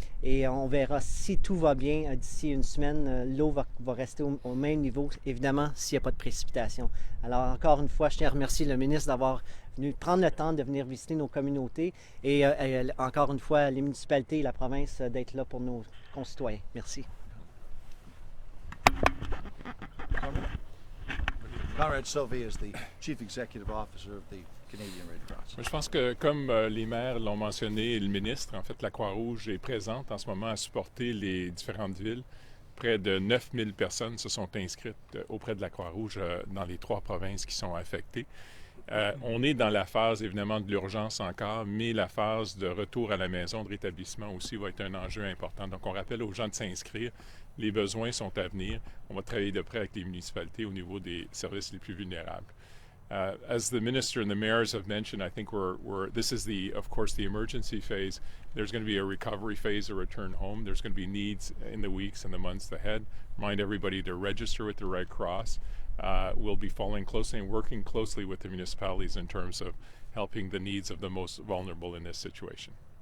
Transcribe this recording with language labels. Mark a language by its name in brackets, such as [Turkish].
[French] Et on verra si tout va bien d'ici une semaine, l'eau va rester au même niveau, évidemment, s'il n'y a pas de précipitation. Alors, encore une fois, je tiens à remercier le ministre d'avoir venu prendre le temps de venir visiter nos communautés et encore une fois, les municipalités et la province d'être là pour nos concitoyens. Merci. [English] Conrad Sylvie is the Chief Executive Officer of the Canadian Red Cross. [French] Je pense que, comme les maires l'ont mentionné et le ministre, en fait, la Croix-Rouge est présente en ce moment à supporter les différentes villes. Près de 9000 personnes se sont inscrites auprès de la Croix-Rouge dans les 3 provinces qui sont affectées. On est dans la phase, évidemment, de l'urgence encore, mais la phase de retour à la maison, de rétablissement aussi, va être un enjeu important. Donc, on rappelle aux gens de s'inscrire. Les besoins sont à venir. On va travailler de près avec les municipalités au niveau des services les plus vulnérables. [English] As the minister and the mayors have mentioned, I think this is of course, the emergency phase. There's going to be a recovery phase, a return home. There's going to be needs in the weeks and the months ahead. Remind everybody to register with the Red Cross. We'll be following closely and working closely with the municipalities in terms of helping the needs of the most vulnerable in this situation.